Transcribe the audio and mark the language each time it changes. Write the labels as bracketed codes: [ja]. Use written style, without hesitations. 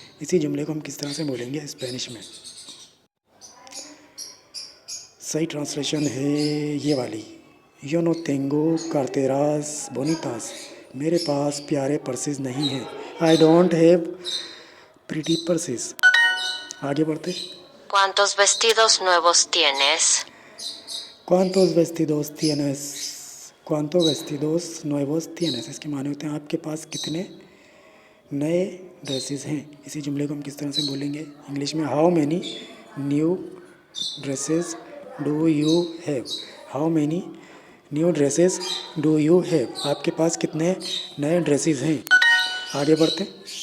[hi] इसी जुमले को हम किस तरह से बोलेंगे स्पेनिश में? सही ट्रांसलेशन है ये वाली, [es] यो नो तेंगो कार्तेरास बोनितास, [hi] मेरे पास प्यारे पर्सेस नहीं हैं। [en] I don't have pretty purses. [hi] आगे बढ़ते। [es] ¿Cuántos vestidos nuevos tienes? cuántos vestidos tienes, cuántos vestidos nuevos tienes, [hi] इसके माने होते हैं आपके पास कितने नए ड्रेसेस हैं। इसी जुमले को हम किस तरह से बोलेंगे इंग्लिश में? [en] how many new dresses do you have, [hi] how many new dresses do you have, आपके पास कितने नए ड्रेसेस हैं। आगे बढ़ते हैं।